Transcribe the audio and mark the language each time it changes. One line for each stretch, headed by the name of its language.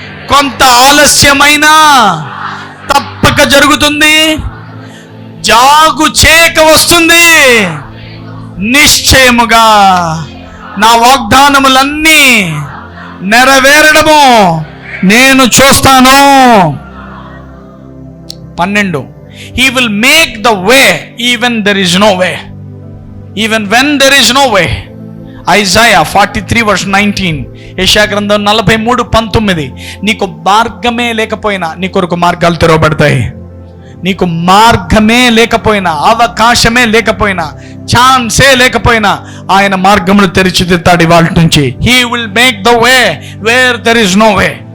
Telugu: కొంత ఆలస్యమైనా తప్పక జరుగుతుంది. జాగు చేయక వస్తుంది. నిశ్చయముగా నా వాగ్దానములన్నీ నెరవేరడము నేను చూస్తాను. 12.
English: He will make the way even there is no way, even when there is no way. Isaiah 43 verse 19.
Telugu: యెషయా గ్రంథం 43:19. నీకు మార్గమే లేకపోయినా నీ కొరకు మార్గాలు తెరవబడతాయి. నీకు మార్గమే లేకపోయినా, అవకాశమే లేకపోయినా, ఛాన్సే లేకపోయినా ఆయన మార్గమును తెరిచిదిద్దాడు ఇవాళ నుంచి.
English: He will make the way where there is no way.